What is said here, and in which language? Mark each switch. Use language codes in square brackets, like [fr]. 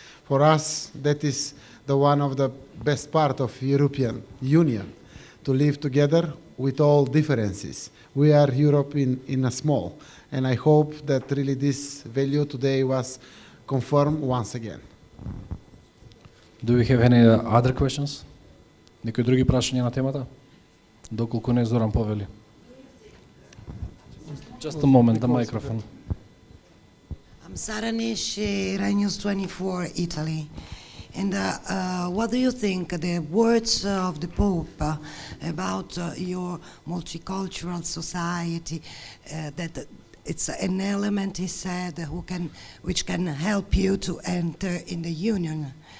[en] For us, that is the one of the best part of European Union, to live together with all differences. We are Europe in a small, and I hope that really this value today was confirmed once again. Do we have any other questions? [mk] Некои други прашања на темата? Доколку не, Зоран повели. [en] Just a moment, the microphone. I'm Sara Nish, Rai News 24, Italy. And what do you think the words of the Pope about your multicultural society, that it's an element, he said, which can help you to enter in the Union?